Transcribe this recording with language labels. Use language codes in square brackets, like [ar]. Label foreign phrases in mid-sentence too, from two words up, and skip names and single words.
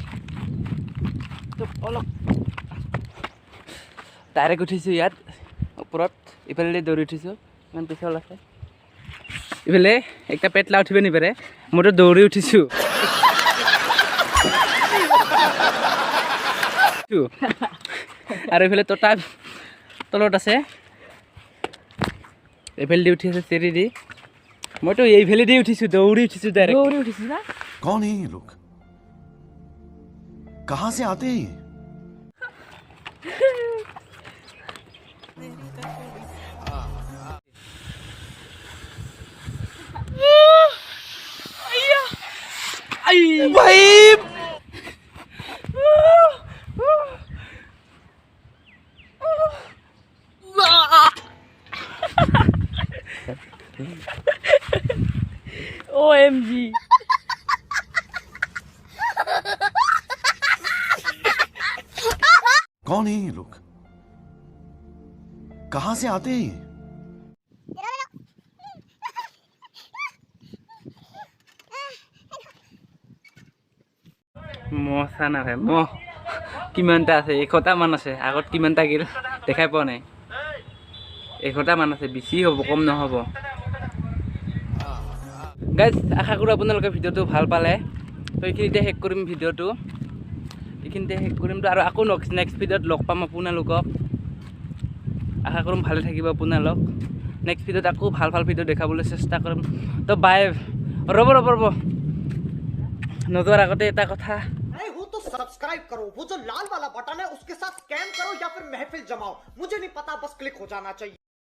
[as] অলপ ডাইৰেক্ট উঠিছোঁ ইয়াত ওপৰত ইফালে দৌৰি উঠিছোঁ ইমান পিছল আছে ইফালে একটা পেটলা উঠিব নিপাৰে মইতো দৌৰি উঠিছোঁ আৰু এইফালে ততা তলত আছে এইফালে দি উঠি আছে চেৰি দি মইতো এইফালে দি উঠিছোঁ দৌৰি উঠিছোঁ ডাইৰেক্ট দৌৰি উঠিছোঁ না [hi] कौन है ये लोग कहाँ से आते हैं ये? भाई OMG कौन है ये लोग कहाँ से आते हैं ये? [as] মহ চানা ভাই মহ কিমানটা আছে 100টা মান আছে আগত কিমানটা গিল দেখাই পোৱা নাই 100টা মান আছে বেছি হ'ব কম নহ'ব গাইজ আশা কৰোঁ আপোনালোকে ভিডিঅ'টো ভাল পালে তো এইখিনিতে শেষ কৰিম ভিডিঅ'টো এইখিনিতে শেষ কৰিম তো আৰু আকৌ [en] next video [as] লগ পাম আপোনালোকক আশা কৰিম ভালে থাকিব আপোনালোক [en] next video [as] আকৌ ভাল ভিডিঅ' দেখাবলৈ চেষ্টা কৰিম তো বাই ৰ'ব নোযোৱাৰ আগতে এটা কথা [hi] तो सब्सक्राइब करो वो जो लाल वाला बटन है उसके साथ स्कैम करो या फिर महफिल जमाओ मुझे नहीं पता बस क्लिक हो जाना चाहिए